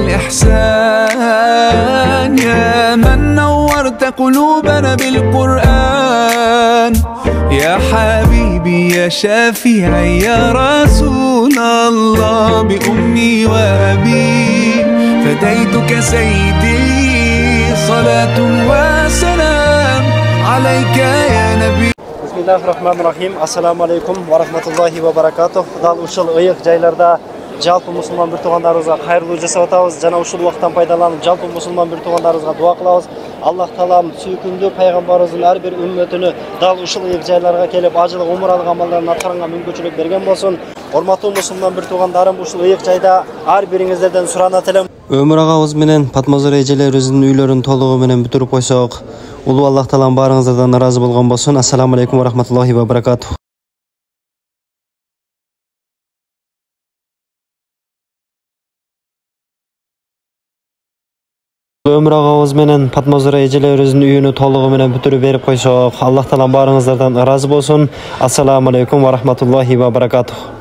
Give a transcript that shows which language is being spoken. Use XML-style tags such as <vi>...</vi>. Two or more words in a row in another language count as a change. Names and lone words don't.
<ar>الإحسان، يا من نورت قلوبنا بالقرآن، يا حبيبي يا شافعي يا رسول الله، بأمي وأبي فديتك سيدي، صلاة وسلام عليك يا نبي. بسم الله الرحمن الرحيم. السلام عليكم ورحمة الله وبركاته.</ar> <ky>Dal ушул ыйык жайларда жалпы мусулман бир туугандарыбызга кайрылуу жасап атабыз жана ушул убакыттан пайдаланып жалпы мусулман бир туугандарыбызга дуа кылабыз. Аллах таалам сүйкүмдүү пайгамбарыбыздын ар бир үммөтүнө дал ушул ыйык жайларга келип ажылык умуралык амалдарын аткарганга мүмкүнчүлүк берген болсун. Урматтуу мусулман бир туугандарым, ушул ыйык жайда ар бириңиздерден суранат элем. Өмүр агабыз менен Патмазар эжелерибиздин үйлөрүн толугу менен бүтүрүп койсок, улуу Аллах таалам баарыңыздардан ыраазы болгон болсун.</ky> <ar>السلام عليكم ورحمة الله وبركاته.</ar> <ky>Өмүр агабыз менен Патмазар эжелерибиздин үйүнү толугу менен бүтүрүп берип койсок, Аллах таалам баарыңыздардан ыраазы болсун.</ky> <ar>السلام عليكم ورحمة الله وبركاته.</ar>